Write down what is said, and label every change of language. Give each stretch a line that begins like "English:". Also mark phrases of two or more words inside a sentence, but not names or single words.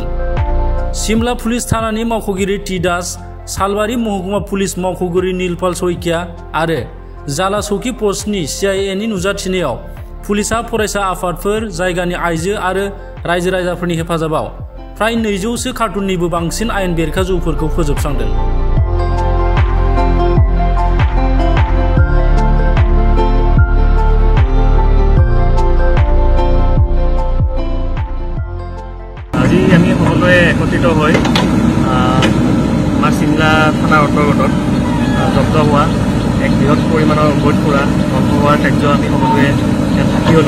Bodo: सिमला पुलिस थानानि मावख'गिरि टी दास, सालबारि महकुमा पुलिस मावख'गिरि नीलपाल सइकिया आरो जाला चौकी पस्टनि CIAनि नुजाथिनायाव पुलिसा फरायसा आफादफोर, जायगानि आइजो आरो रायजो राजाफोरनि हेफाजाबाव फ्राय 200सो कार्टुननिबो बांसिन आयेन बेरेखा जौफोरखौ फोजोबस्रांदों।
Assamese: আজি আমি সকলোৱে একত্ৰিত হৈ আমাৰ চিমলা থানাৰ অন্তৰ্গত জব্দ হোৱা এক বৃহৎ পৰিমাণৰ অবৈধ সুৰা ধ্বংস হোৱাৰ কাৰ্য আমি সকলোৱে ইয়াত থাকি হ'লোঁ।